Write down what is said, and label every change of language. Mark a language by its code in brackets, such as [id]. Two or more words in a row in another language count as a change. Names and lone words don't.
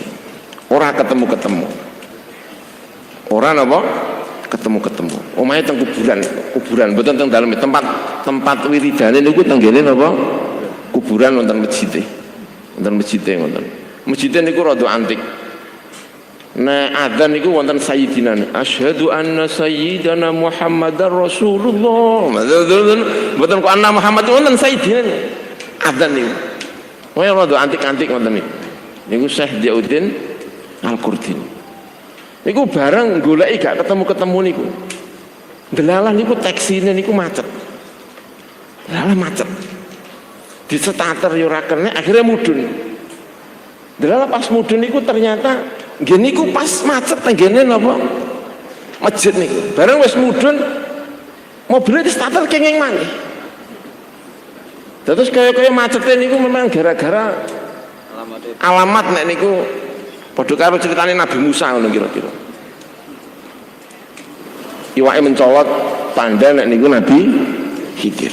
[jv] Ora ketemu-ketemu. Ora napa? Ketemu-ketemu. Omahe teng kuburan mboten teng dalem tempat wiridane niku teng ngene napa? Kuburan wonten masjid. Wonten masjid ngoten. Masjid niku rada antik. Nah adzan niku wonten sayyidina. [ar] أشهد أن سيدنا محمدا رسول الله. [jv] Mboten kok anna Muhammad wonten sayyidina. Adzan niku. Wah rada antik-antik ngoten niku. Niku Syekh Diyauddin Al-Qurdi. Niku bareng goleki gak ketemu-ketemu niku. Delalah niku taksine niku macet. Delalah macet. Di starter yo ora kena akhirnya mudhun. Delalah pas mudhun niku ternyata nggih niku pas macet tenggene napa? Masjid niku. Bareng wis mudhun mobilnya di starter kenging maneh. Terus kaya macetnya niku memang gara-gara alamat nek niku padha karo ceritane Nabi Musa ngono kira-kira. Iwake mencolot tanda nek niku Nabi Khidir.